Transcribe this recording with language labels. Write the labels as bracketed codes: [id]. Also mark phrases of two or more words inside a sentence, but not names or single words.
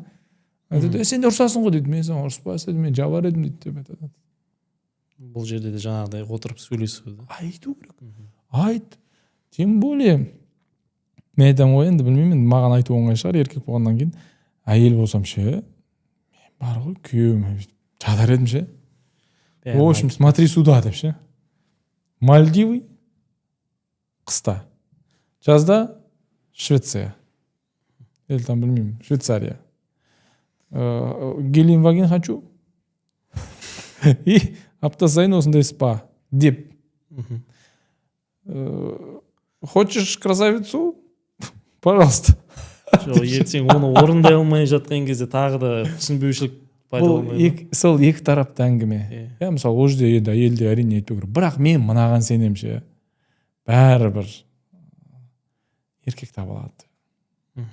[kk] Айтады, сен де ұрсасың ғой дейді. Мен саған ұрыспас едім, мен жабар едім дейді деп айтады. Бұл жерде де жаңағыдай отырып сөйлесу. Айту керек. Айт. [ru] Тем более [kk] мен айтамын ғой, енді білмеймін, маған айту оңай шығар, еркек болғаннан кейін. Әйел болсам ше, мен бар ғой күйеуіме жатар едім ше. [ru] В общем, смотри сюда [kk] деп ше. [ru] Мальдивы қыста. [kk] Жазда Швеция. [ru] Или там білмеймін, Швейцария. Геленваген хочу. [kk] И апта сайын осындай спа деп. [ru] Хочешь красавицу? Пожалуйста. [kk] Ертең оны орындай алмай жатқан кезде тағы да түсінбеушілік пайда болмайды. Сол екі тарапты әңгіме. Мысалы, ол жерде енді әйелде әрине айтпау керек. Бірақ мен мынаған сенем ше. Бәрібір еркек таба алады.